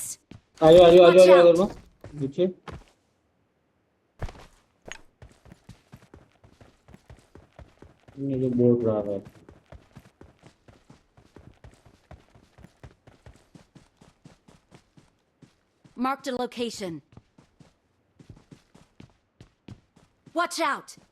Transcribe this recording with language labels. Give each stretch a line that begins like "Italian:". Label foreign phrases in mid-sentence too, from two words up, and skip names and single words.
Gujarati: આજો નીચે.
Hindi: ये जो बोल रहा है
English: Marked a location. Watch out.